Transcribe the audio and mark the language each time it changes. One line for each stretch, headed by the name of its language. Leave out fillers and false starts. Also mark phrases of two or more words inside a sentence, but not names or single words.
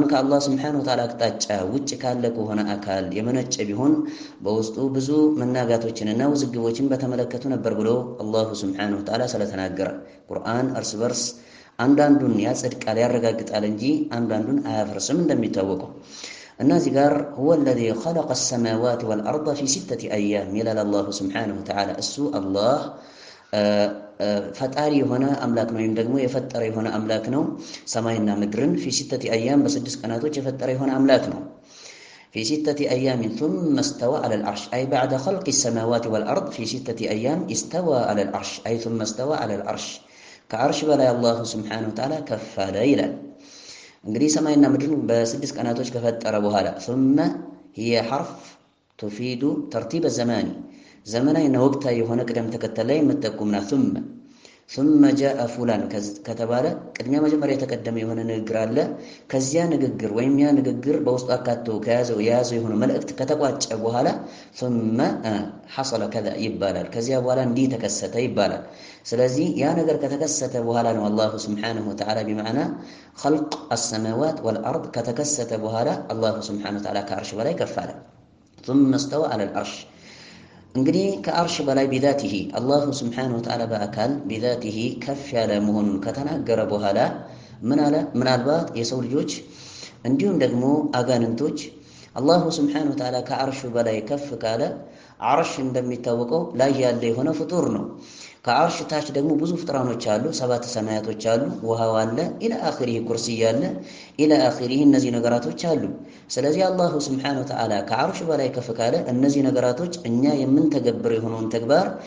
Amharic: ከአላህ
Arabic: سبحانه وتعالى
Amharic: አቅጣጫ ውጭ ካለ ከሆነ አካል የመነጨ ቢሆን በውስጡ ብዙ መናጋቶችንና ውዝግቦችን በተመለከቱ ነበር ብሎ አላሁ ስብሓነሁ ወተዓላ ስለተናገረ ቁርአን እርስ በርስ አንዳንዱን ያጸድቃል ያረጋግጣል እንጂ አንዳንዱን አያፈርስም እንደሚታወቀው። እና እዚህ ጋር
Arabic: هو الذي خلق السماوات والأرض في 6 أيام
Amharic: ይላል
Arabic: الله سبحانه وتعالى።
Amharic: እሱ አላህ ፈጣሪ የሆነ አምላክ ነው ወይም ደግሞ የፈጠረ የሆነ አምላክ ነው። ሰማይና ምድርን
Arabic: في 6 أيام
Amharic: በ6 ቀናቶች የፈጠረ የሆነ አምላክ ነው።
Arabic: في 6 أيام ثم استوى على العرش أي بعد خلق السماوات والأرض في 6 أيام استوى على العرش أي ثم استوى على العرش
Amharic: ከአርሽ በላይ
Arabic: الله سبحانه وتعالى
Amharic: ከፍ አለ ይላል። እንግዲህ ሰማይና ምድርን በ6 ቀናቶች ከፈጠረ በኋላ
Arabic: ثم هي حرف تفيد ترتيب الزمان
Amharic: ዘመናዊና ወቅታዊ የሆነ ቅደም ተከተል ላይ የምትጠቁምና
Arabic: ثم جاء فلان
Amharic: ከተባለ ቅድሚያ መጀመሪያ የተቀደመ የሆነ ንግግር አለ። ከዚያ ንግግር ወይም ያ ንግግር በውስጡ አካቶ የያዘው የሆነ መልእክት ከተቋጨ በኋላ
Arabic: ثم حصل كذا
Amharic: ይባላል። ከዚያ በኋላ እንዲህ ተከሰተ ይባላል። ስለዚህ ያ ነገር ከተከሰተ በኋላ ነው
Arabic: الله سبحانه وتعالى بمعنى خلق السماوات والأرض
Amharic: ከተከሰተ በኋላ
Arabic: الله سبحانه وتعالى
Amharic: ከአርሽ በላይ ከፍ አለ።
Arabic: ثم استوى على العرش
Amharic: እንግዲህ ከአርሽ በላይ
Arabic: بذاته الله سبحانه وتعالى
Amharic: በአካል ቢዛቲሂ ከፍ ያለ መሆኑን ከተናገረ በኋላ ምን አለ? ምናልባት የሰው ልጆች እንዲሁም ደግሞ አጋንንቶች
Arabic: الله سبحانه وتعالى
Amharic: ከአርሹ በላይ ከፍ ካለ አርሽ እንደሚታወቀው ላይ ያለ የሆነ ፍጡር ነው። ከአርሽ ታች ደግሞ ብዙ ፍጥራኖች አሉ። 7 ሰማያቶች አሉ፣ ውሃው አለ፣
Arabic: إلى آخره
Amharic: ኩርሲይ አለ፣
Arabic: إلى آخره
Amharic: እነዚህ ነገራቶች አሉ። ስለዚህ
Arabic: الله سبحانه وتعالى
Amharic: ከአርሽ በላይ ከፍ ካለ እነዚህ ነገራቶች እኛ የምንተገብር የሆነውን ተግባር